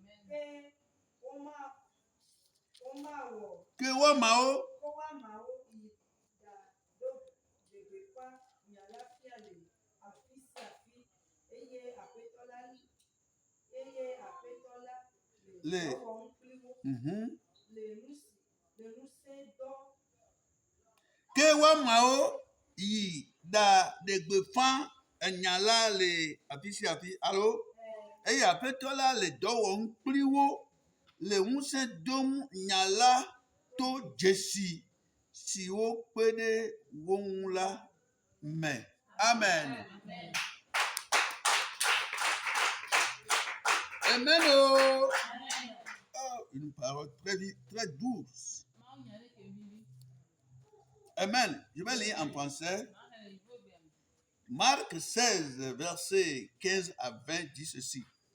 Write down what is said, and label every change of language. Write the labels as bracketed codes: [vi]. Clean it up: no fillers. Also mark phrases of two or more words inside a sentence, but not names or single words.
[ee] Ke woamawo le ke woamawo yi da ɖe gbeƒã enya la le afi sia afi. Alo eye Aƒetɔ la le dɔ wɔm kpli wo le ŋusẽ dom nya la to dzesi si wokpe ɖe wo ŋu la me. Amen. Amen. [fr] Oh, une parole très douce. Amen. Je vais lire en français. Marc 16, versets 15 à 20 dit ceci.